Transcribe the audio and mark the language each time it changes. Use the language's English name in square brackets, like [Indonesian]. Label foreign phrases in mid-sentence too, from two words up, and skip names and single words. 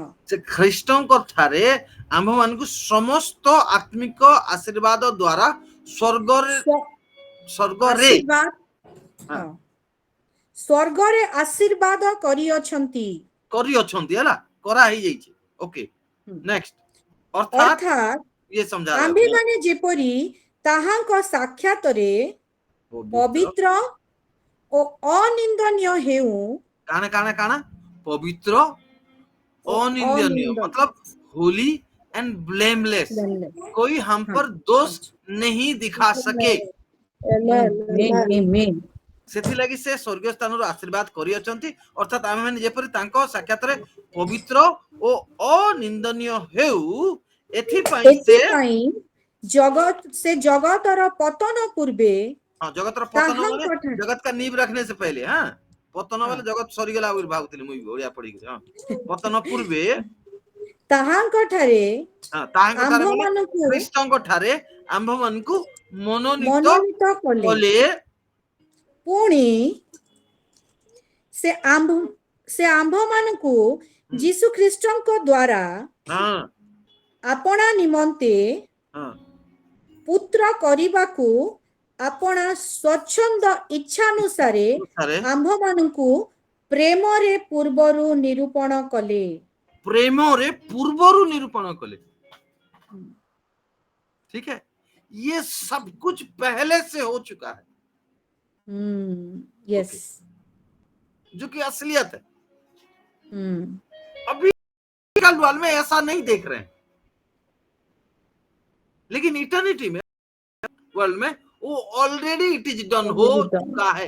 [Odia] ସେ ଖ୍ରୀଷ୍ଟଙ୍କ ଠାରେ ଆମ୍ଭମାନଙ୍କୁ ସମସ୍ତ ଆତ୍ମିକ ଆଶୀର୍ବାଦ ଦ୍ୱାରା ସ୍ୱର୍ଗରେ ଆଶୀର୍ବାଦ, ହଁ, ସ୍ୱର୍ଗରେ ଆଶୀର୍ବାଦ କରିଅଛନ୍ତି ହେଲା, କରା ହେଇଯାଇଛି। [English] okay, next. [Hindi] ଅର୍ଥାତ୍ ये समझा रहा [Odia] ଆମ୍ଭେମାନେ ଯେପରି ତାହାଙ୍କ ସାକ୍ଷାତରେ ପବିତ୍ର ଓ ଅନିନ୍ଦନୀୟ ହେଉ। କାଣା କାଣା କାଣା? [Hindi] ପବିତ୍ର अनिंदनीय मतलब [English] holy and blameless, [Hindi] कोई हम पर दोष नहीं दिखा सके। [Odia] ସେଥିଲାଗି ସେ ସ୍ୱର୍ଗୀୟ ସ୍ଥାନରୁ ଆଶୀର୍ବାଦ କରିଅଛନ୍ତି। ଅର୍ଥାତ୍ ଆମେମାନେ ଯେପରି ତାଙ୍କ ସାକ୍ଷାତରେ ପବିତ୍ର ଓ ଅନିନ୍ଦନୀୟ ହେଉ, ଏଥିପାଇଁ ସେ ଜଗତର ପତନ ପୂର୍ବେ, ଜଗତର ପତନ ମାନେ ଜଗତ [Hindi] का नींव रखने से पहले, हाँ, [Odia] ପତନ ମାନେ ଜଗତ ସରିଗଲା ବୋଲି ଭାବୁଥିଲି ମୁଁ ଓଡିଆ ପଢିକି। ହଁ, ପତନ ପୂର୍ବେ ତାହାଙ୍କ ଠାରେ ଆମ୍ଭମାନଙ୍କୁ, ଖ୍ରୀଷ୍ଟଙ୍କ ଠାରେ ଆମ୍ଭମାନଙ୍କୁ ମନୋନୀତ କଲେ। ପୁଣି ସେ ଆମ୍ଭମାନଙ୍କୁ ଯୀଶୁ ଖ୍ରୀଷ୍ଟଙ୍କ ଦ୍ୱାରା ଆପଣା ନିମନ୍ତେ ପୁତ୍ର କରିବାକୁ ଆପଣା ସ୍ୱଚ୍ଛନ୍ଦ ଇଚ୍ଛାନୁସାରେ ଆମ୍ଭମାନଙ୍କୁ ପ୍ରେମରେ ପୂର୍ବରୁ ନିରୂପଣ କଲେ। ପ୍ରେମରେ ପୂର୍ବରୁ ନିରୂପଣ କଲେ। [Hindi] ठीक है, ये सब कुछ पहले से हो चुका है। यस, जो कि असलियत है। अभी कल वर्ल्ड में ऐसा नहीं देख रहे हैं, लेकिन इटर्निटी में, वर्ल्ड में वो [English] already it is done [Hindi] हो चुका है।